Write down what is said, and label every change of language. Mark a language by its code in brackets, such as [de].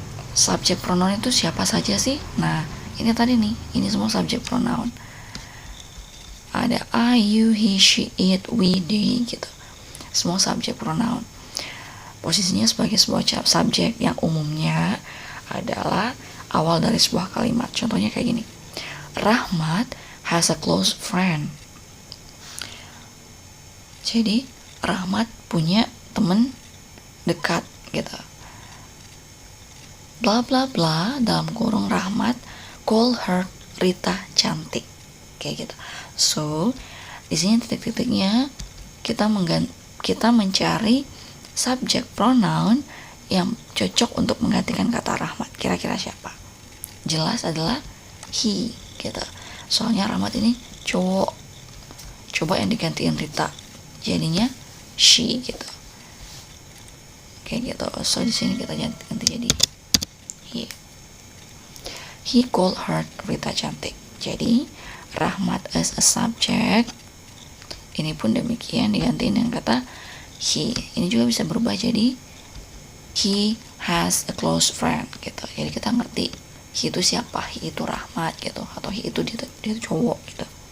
[id] Subjek pronoun itu siapa saja sih? Nah, ini tadi nih, ini semua subjek pronoun. Ada I, you, he, she, it, we, they gitu. Semua subjek pronoun. Posisinya sebagai sebuah subjek yang umumnya adalah awal dari sebuah kalimat. Contohnya kayak gini. [en] Rahmat has a close friend. [id] Jadi Rahmat punya teman dekat gitu. Bla bla bla dalam kurung Rahmat [en] call her [id] Rita cantik kayak gitu. So di sini titik-titiknya kita mencari subjek pronoun yang cocok untuk menggantikan kata Rahmat. Kira-kira siapa? Jelas adalah he gitu. Soalnya Rahmat ini cowok. Coba yang digantiin Rita, jadinya she gitu. Kayak gitu. So di sini kita ganti jadi he. [en] He called her Rita cantik. [id] Jadi [en] Rahmat as a subject. [id] Ini pun demikian digantiin dengan kata he. Ini juga bisa berubah jadi [en] he has a close friend [id] gitu. Jadi kita ngerti he itu siapa, he itu Rahmat gitu, atau he itu dia cowok gitu.